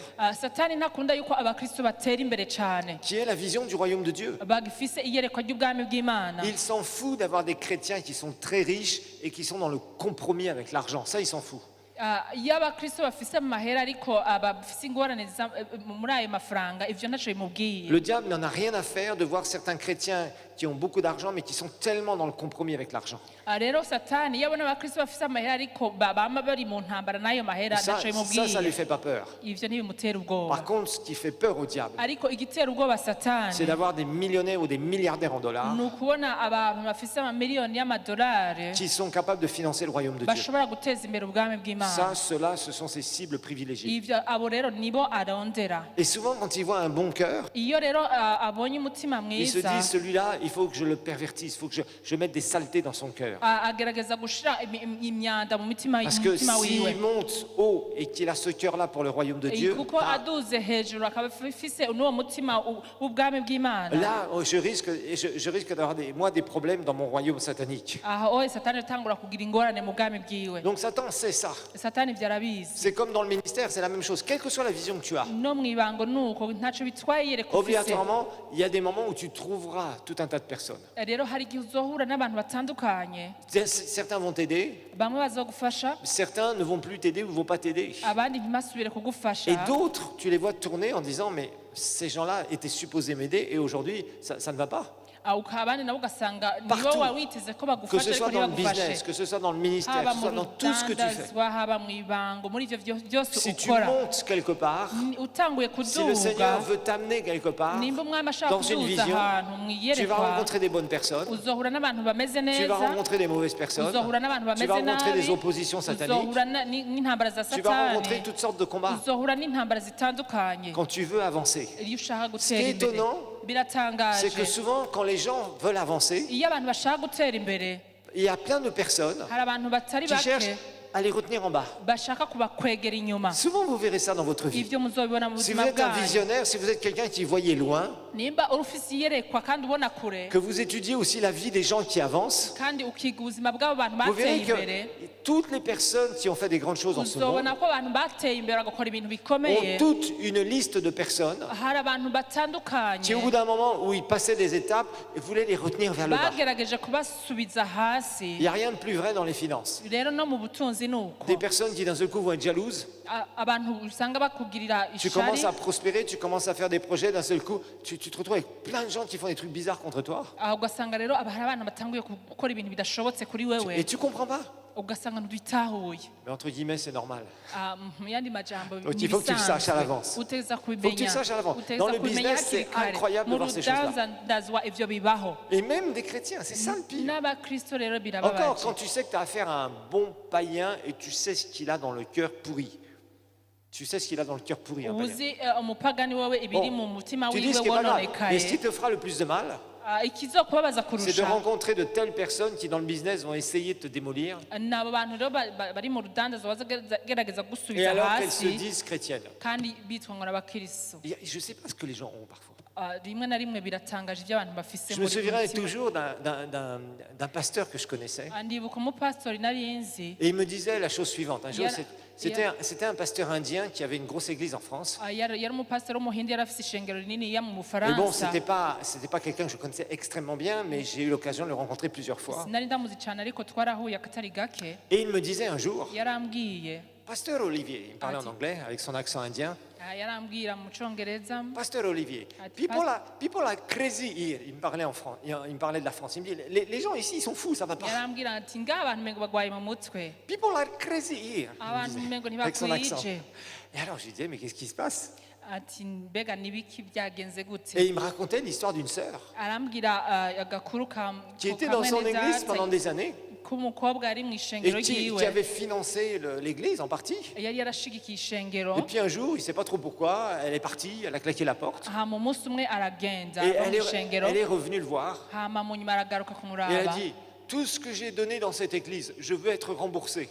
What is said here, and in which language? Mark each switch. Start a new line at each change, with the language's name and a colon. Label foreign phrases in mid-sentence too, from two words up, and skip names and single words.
Rundi: Satani ntakunda yuko abakristo batera imbere cane,
French: qui aient la vision du royaume de Dieu.
Rundi: bagifise iyerekwa ry'ubwami bw'Imana.
French: Il s'en fout d'avoir des chrétiens qui sont très riches et qui sont dans le compromis avec l'argent. Ça, il s'en fout.
Rundi: Iyo abakristo bafise amahera ariko bafise ingorane muri ayo mafaranga, ivyo ntaco bimubwiye.
French: Le diable n'en a rien à faire de voir certains chrétiens qui ont beaucoup d'argent mais qui sont tellement dans le compromis avec l'argent.
Rundi: Rero Satani iyo abona abakristo bafise amahera ariko bama bari mu ntambara n'ayo mahera,
French: Ça
Rundi: ntaco
French: ne lui
Rundi: bimubwiye.
French: fait pas peur.
Rundi: Ivyo ntibimutera ubwoba.
French: Par contre, ce qui fait peur au diable,
Rundi: Ariko igitera ubwoba
French: c'est
Rundi: Satani
French: d'avoir des millionnaires ou des milliardaires en dollars
Rundi: ni ukubona abantu bafise amamiliyoni y'amadolari
French: qui sont capables de financer le royaume de Dieu.
Rundi: bashobora guteza imbere ubwami bw'Imana. ry'imana
French: ceux-là, ce sont ses cibles privilégiées.
Rundi: ivyo abo rero nibo arondera
French: Et souvent, quand ils voient un bon cœur,
Rundi: iyo rero abonye umutima
French: ils se
Rundi: mwiza
French: disent, celui-là, il faut que je le pervertisse, il faut que je mette des saletés dans son cœur.
Rundi: agerageza gushira imyanda mu mutima
French: Parce que
Rundi: umutima wiwe
French: s'il monte haut et qu'il a ce cœur-là pour le royaume de Dieu,
Rundi: kuko aduze hejuru akaba afise n'uwo mutima w'ubwami bw'imana
French: là, je risque d'avoir des problèmes dans mon royaume satanique.
Rundi: aho satani atangura kugira ingorane mu bwami bwiwe
French: Donc Satan sait ça.
Rundi: satani ivyo arabizi
French: C'est comme dans le ministère, c'est la même chose. Quelle que soit la vision que tu as,
Rundi: no mw'ibango nuko ntaco bitwaye yereka ufise
French: obligatoirement, il y a des moments où tu trouveras tout un tas de personnes.
Rundi: rero hari igihe uzohura n'abantu batandukanye
French: Certains vont t'aider,
Rundi: bamwe bazogufasha
French: certains ne vont plus t'aider ou ne vont pas t'aider.
Rundi: abandi ntimasubire kugufasha
French: Et d'autres, tu les vois tourner en disant, mais ces gens-là étaient supposés m'aider et aujourd'hui, ça ne va pas.
Rundi: abandi nabo ugasanga
French: Partout.
Rundi: nibo wawiteze ko
French: Que
Rundi: bagufasha
French: ce
Rundi: ariko
French: soit dans le
Rundi: ntibagufashe
French: business, que ce soit dans le ministère,
Rundi: haba
French: que ce soit
Rundi: mu
French: dans tout ce que tu fais.
Rundi: rudandazwa haba mu ibango muri ivyo byose
French: Si tu
Rundi: ukora
French: montes quelque part,
Rundi: utanguye
French: si le Seigneur
Rundi: kuduga
French: veut t'amener quelque part,
Rundi: nimba umwami ashaka
French: dans une
Rundi: kuduza
French: vision,
Rundi: ahantu
French: tu vas
Rundi: mwiyerekwa
French: rencontrer des bonnes personnes,
Rundi: uzohura n'abantu bameze
French: tu vas
Rundi: neza
French: rencontrer des mauvaises personnes,
Rundi: uzohura n'abantu
French: tu
Rundi: bameze
French: vas rencontrer
Rundi: nabi
French: des oppositions sataniques,
Rundi: uzohura n'intambara za
French: tu vas rencontrer
Rundi: satani
French: toutes sortes de combats
Rundi: uzohura n'intambara zitandukanye
French: quand tu veux avancer.
Rundi: iyo ushaka
French: Ce qui
Rundi: gutera
French: est
Rundi: imbere
French: étonnant,
Rundi: biratangaje
French: c'est que souvent, quand les gens veulent avancer,
Rundi: iyo abantu bashaka gutera imbere
French: il y a plein de personnes
Rundi: hari abantu batari
French: qui cherchent
Rundi: bake
French: à les retenir en bas.
Rundi: bashaka kubakwegera inyuma
French: Souvent, vous verrez ça dans votre vie.
Rundi: ivyo muzobibona mu
French: Si vous
Rundi: buzima
French: êtes un
Rundi: bwanyu
French: visionnaire, si vous êtes quelqu'un qui voyait loin,
Rundi: nimba uri ufise iyerekwa kandi ubona kure
French: que vous étudiez aussi la vie des gens qui avancent,
Rundi: kandi ukiga ubuzima bw'abo bantu
French: vous
Rundi: bateye
French: verrez
Rundi: imbere
French: que toutes les personnes qui ont fait des grandes choses dans ce monde
Rundi: uzobona ko abantu bateye imbere bagakora ibintu
French: ont
Rundi: bikomeye
French: toute une liste de personnes
Rundi: hari abantu batandukanye
French: qui, au bout d'un moment où ils passaient des étapes, voulaient les retenir vers le bas.
Rundi: bagerageje kubasubiza hasi
French: Il n'y a rien de plus vrai dans les finances.
Rundi: rero no mu butunzi ni uko
French: Des personnes qui d'un seul coup vont être jalouses,
Rundi: abantu usanga bakugirira
French: tu
Rundi: ishari
French: commences à prospérer, tu commences à faire des projets, d'un seul coup, tu te retrouves avec plein de gens qui font des trucs bizarres contre toi.
Rundi: aho ugasanga rero hari abana batanguye gukora ibintu bidashobotse kuri wewe
French: Et tu comprends pas.
Rundi: ugasanga ntibitahuye
French: Mais entre guillemets, c'est normal.
Rundi: mu yandi majambo
French: Donc, il faut que tu le saches à l'avance.
Rundi: uteza
French: Faut que tu le
Rundi: kubimenya
French: saches à l'avance.
Rundi: uteza
French: Dans le
Rundi: kubimenya
French: business,
Rundi: hakiri
French: c'est
Rundi: kare
French: incroyable de
Rundi: mu
French: voir ces choses-là.
Rundi: rudandazwa ivyo bibaho
French: Et même des chrétiens, c'est ça le pire.
Rundi: n'abakristo rero
French: Encore,
Rundi: birababaje
French: quand tu sais que tu as affaire à un bon païen et tu sais ce qu'il a dans le cœur pourri. Tu sais ce qu'il a dans le cœur pourri, un païen.
Rundi: uzi umupagani wewe ibiri
French: Bon,
Rundi: mu mutima
French: tu dis
Rundi: wiwe
French: ce qui est pas grave. Mais
Rundi: wononekaye
French: ce qui te fera le plus de mal,
Rundi: ikizokubabaza
French: c'est de
Rundi: kurusha
French: rencontrer de telles personnes qui, dans le business, vont essayer de te démolir.
Rundi: ni abo bantu rero bari mu rudandazwa bazagerageza
French: Et
Rundi: gusubiza
French: alors qu'elles se
Rundi: hasi
French: disent chrétiennes.
Rundi: kandi bitwa ngo n'abakristo
French: Je ne sais pas ce que les gens ont parfois.
Rundi: rimwe na rimwe biratangaje ibyo abantu bafise
French: Je me
Rundi: muri
French: souviendrai
Rundi: mutima.
French: toujours d'un pasteur que je connaissais.
Rundi: ndibuka umupasitori nari nzi
French: Et il me disait la chose suivante. Un jour, Yeah. c'était un pasteur indien qui avait une grosse église en France.
Rundi: yari umupasitori w'umuhindi yari afise ishengero rininiya mu
French: Mais bon,
Rundi: bufaransa
French: c'était pas quelqu'un que je connaissais extrêmement bien, mais j'ai eu l'occasion de le rencontrer plusieurs fois.
Rundi: sinari ndamuzi cyane ariko twarahuye akatari gake
French: Et il me disait un jour,
Rundi: yarambwiye
French: Pasteur Olivier, il me parlait en anglais avec son accent indien.
Rundi: yarambwira mu congereza
French: Pasteur Olivier,
English: people are crazy here.
French: Il me parlait en France, il me parlait de la France. Il me dit, les gens ici, ils sont fous, ça va pas.
Rundi: yarambwira ati nga abantu mengo bagwaye mu mutwe
English: People are crazy here.
French: il me
Rundi: abantu
French: disait,
Rundi: mengo
French: avec son accent.
Rundi: ntibakwije
French: Et alors je lui disais, mais qu'est-ce qui se passe?
Rundi: ati mbega nibiki byagenze gute
French: Et il me racontait l'histoire d'une sœur
Rundi: arambwira agakuru
French: qui était dans son église pendant des années
Rundi: k'umukobwa ari mu
French: et
Rundi: ishengero
French: qui
Rundi: ryiwe
French: avait financé l'église en partie.
Rundi: yari yarashigikiye ishengero
French: Et puis un jour, il ne sait pas trop pourquoi, elle est partie, elle a claqué la porte.
Rundi: hama umunsi umwe aragenda
French: Et
Rundi: ava mu ishengero
French: elle est revenue le voir.
Rundi: hama mu nyuma aragaruka
French: Et elle
Rundi: kumuraba
French: a dit, tout ce que j'ai donné dans cette église, je veux être remboursé.